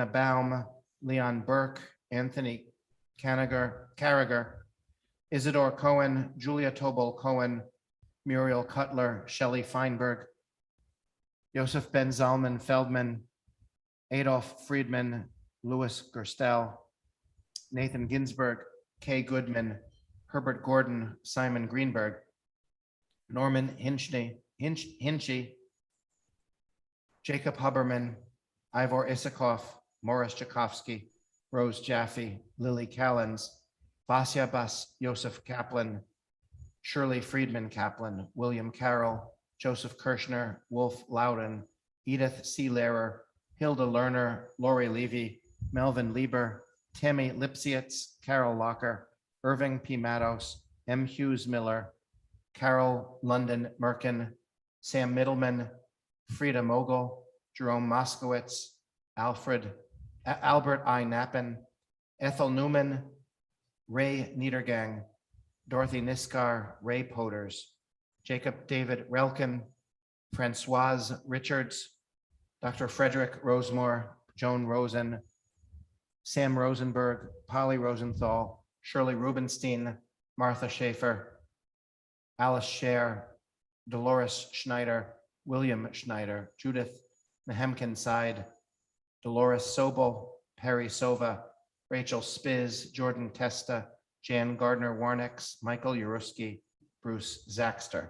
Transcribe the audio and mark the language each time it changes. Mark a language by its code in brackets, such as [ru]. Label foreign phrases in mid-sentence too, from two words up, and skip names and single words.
[en] Baum, Leon Burke, Anthony Carragher, Isidore Cohen, Julia Tobol Cohen, Muriel Cutler, Shelley Feinberg, Joseph Ben Zalman Feldman, Adolf Friedman, Louis Gerstel, Nathan Ginsburg, Kay Goodman, Herbert Gordon, Simon Greenberg, Norman Hinchy, Jacob Huberman, Ivor Isikoff, Morris Tchaikovsky, Rose Jaffe, Lily Callens, Vasya Bas Joseph Kaplan, Shirley Friedman Kaplan, William Carroll, Joseph Kirschner, Wolf Loudon, Edith C. Lehrer, Hilda Lerner, Lori Levy, Melvin Lieber, Tammy Lipsietz, Carol Locker, Irving P. Matos, M. Hughes Miller, Carol London Merkin, Sam Middleman, Frida Mogul, Jerome Moskowitz, Albert I. Knappen, Ethel Newman, Ray Niedergang, Dorothy Niskar, Ray Poders, Jacob David Relkin, Francoise Richards, Dr. Frederick Rosemore, Joan Rosen, Sam Rosenberg, Polly Rosenthal, Shirley Rubenstein, Martha Schaefer, Alice Scher, Dolores Schneider, William Schneider, Judith Nehemkin Side, Dolores Sobel, Perry Sova, Rachel Spiz, Jordan Testa, Jan Gardner Warnix, Michael Uruski, Bruce Zaxter.